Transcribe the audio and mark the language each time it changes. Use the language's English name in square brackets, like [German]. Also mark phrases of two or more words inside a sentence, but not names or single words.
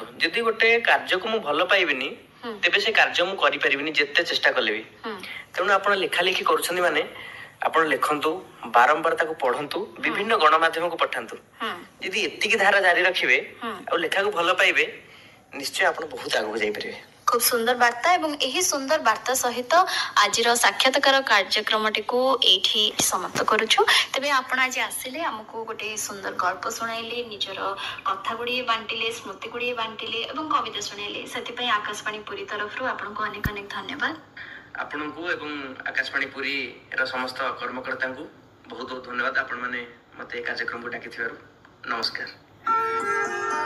[Odia] ଯଦି ଗୋଟେ କାର୍ଯ୍ୟକୁ ମୁଁ ଭଲ ପାଇବିନି ତେବେ ସେ କାର୍ଯ୍ୟ ମୁଁ କରିପାରିବିନି ଯେତେ ଚେଷ୍ଟା କଲେ ବି। ତେଣୁ ଆପଣ ଲେଖା ଲେଖି କରୁଛନ୍ତି ମାନେ ଆପଣ ଲେଖନ୍ତୁ, ବାରମ୍ବାର ତାକୁ ପଢନ୍ତୁ, ବିଭିନ୍ନ ଗଣମାଧ୍ୟମକୁ ପଠାନ୍ତୁ। ଯଦି ଏତିକି ଧାରା ଜାରି ରଖିବେ ଆଉ ଲେଖାକୁ ଭଲ ପାଇବେ, ନିଶ୍ଚୟ ଆପଣ ବହୁତ ଆଗକୁ ଯାଇପାରିବେ। ଖୁବ ସୁନ୍ଦର ବାର୍ତ୍ତା ଏବଂ ଏଇ ସୁନ୍ଦର ବାର୍ତ୍ତା ସହିତ ଆଜିର ସାକ୍ଷାତକାର କାର୍ଯ୍ୟକ୍ରମଟିକୁ ଏଇଠି ସମାପ୍ତ କରୁଛୁ। ତେବେ ଆପଣ ଆଜି ଆସିଲେ ଆମକୁ ଗୋଟେ ସୁନ୍ଦର ଗଳ୍ପ ଶୁଣାଇଲେ, ନିଜର କଥା ଗୁଡ଼ିଏ ବାଣ୍ଟିଲେ, ସ୍ମୃତି ଗୁଡ଼ିଏ ବାଣ୍ଟିଲେ ଏବଂ କବିତା ଶୁଣାଇଲେ, ସେଥିପାଇଁ ଆକାଶବାଣୀ ପୁରୀ ତରଫରୁ ଆପଣଙ୍କୁ ଅନେକ ଅନେକ ଧନ୍ୟବାଦ। ଆପଣଙ୍କୁ ଏବଂ ଆକାଶବାଣୀ ପୁରୀର ସମସ୍ତ କର୍ମକର୍ତ୍ତାଙ୍କୁ ବହୁତ ବହୁତ ଧନ୍ୟବାଦ। ଆପଣମାନେ ମୋତେ ଏ କାର୍ଯ୍ୟକ୍ରମକୁ ଡାକିଥିବାରୁ। ନମସ୍କାର।